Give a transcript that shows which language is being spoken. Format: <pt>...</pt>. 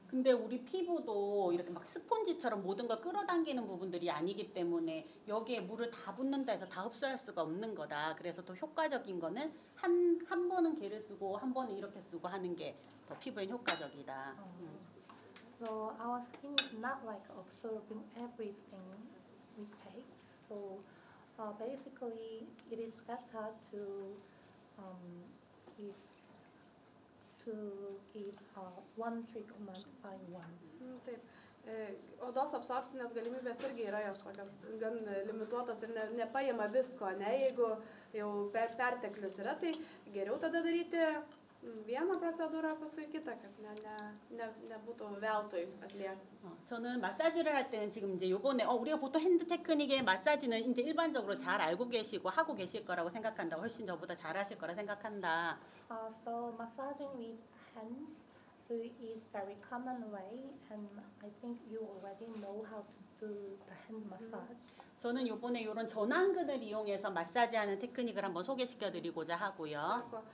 <ko>근데 우리 피부도 이렇게 막 스폰지처럼 모든 걸 끌어당기는 부분들이 아니기 때문에 여기에 물을 다 붓는다 해서 다 흡수할 수가 없는 거다. 그래서 더 효과적인 거는 한 번은 개를 쓰고 한 번은 이렇게 쓰고 하는 게 더 피부에 효과적이다.</ko> <en>So our skin is not like absorbing everything we take. So basically, it is better to give one treatment by one.</en> <lt>Taip. Odos absorbcinės galimybės irgi yra jos tokios gan limituotos ir nepaima visko, ne? Jeigu jau perteklius yra, tai geriau tada daryti vieną procedūrą, paskui kitą, kad nebūtų veltui atliekama.</lt> <ko>저는 마사지를 할 때는 지금 이제 요번에 우리가 보통 핸드 테크닉의 마사지는 이제 일반적으로 잘 알고 계시고 하고 계실 거라고 생각한다. 훨씬 저보다 잘 하실 거라 생각한다.</ko> <en>So massaging with hands is very common way, and I think you already know how to do the hand massage.</en> <ko>저는 요번에 이런 전완근을 이용해서 마사지하는 테크닉을 한번 소개시켜드리고자 하고요.</ko>